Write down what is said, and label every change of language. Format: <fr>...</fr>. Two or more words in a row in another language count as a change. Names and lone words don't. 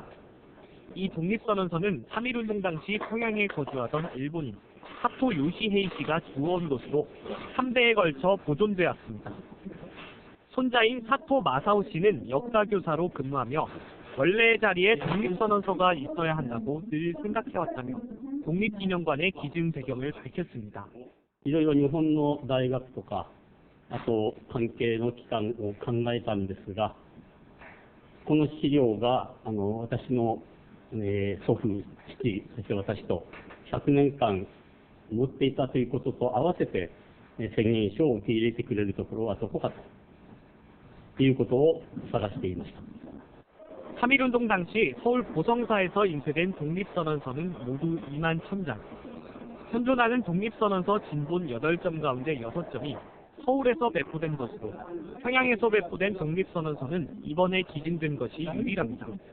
<ko>이 독립선언서는 3.1운동 당시 평양에 거주하던 일본인 사토 요시헤이 씨가 주워온 것으로 3대에 걸쳐 보존되었습니다. 손자인 사토 마사오 씨는 역사교사로 근무하며 원래의 자리에 독립선언서가 있어야 한다고 늘 생각해왔다며 독립기념관의 기증 배경을 밝혔습니다.</ko> <ja>いろいろ日本の大学とか、あと関係の機関を考えたんですが、この資料が私の、祖父、父、そして私と100年間持っていたということと合わせて宣言書を受け入れてくれるところはどこかということを探していました。</ja> <ko>3.1운동 당시 서울 보성사에서 인쇄된 독립선언서는 모두 2만 1000장. 현존하는 독립선언서 진본 8점 가운데 6점이 서울에서 배포된 것으로 평양에서 배포된 독립선언서는 이번에 기증된 것이 유일합니다.</ko>